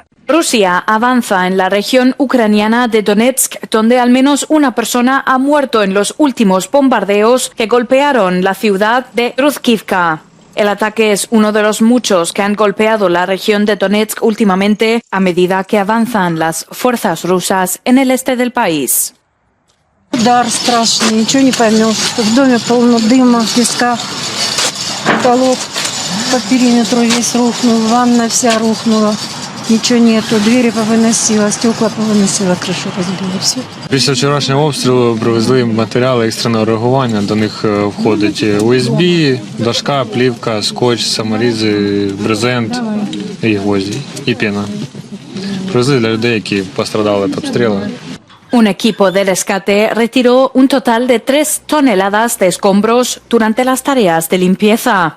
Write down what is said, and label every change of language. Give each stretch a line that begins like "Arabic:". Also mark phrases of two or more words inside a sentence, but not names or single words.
Spanish: Rusia avanza en la región ucraniana de Donetsk, donde al menos una persona ha muerto en los últimos bombardeos que golpearon la ciudad de Ruzkivka. El ataque es uno de los muchos que han golpeado la región de Donetsk últimamente a medida que avanzan las fuerzas rusas en el este del país.
Russian: Удар страшный, ничего не поймешь. В доме полно дыма, песка, потолок по периметру весь рухнул, ванна вся рухнула.
Ukrainian: Нічого нету, двері повиносила, стекла повиносила, кришу розбила, все. Після вчорашнього обстрілу привезли матеріали екстреного реагування. До них входить USB, дошка, плівка, скотч, саморізи, брезент і гвозді, і пена. Привезли для людей, які пострадали від обстрілу.
Spanish: Un equipo de rescate retiró un total de 3 toneladas de escombros durante las tareas de limpieza.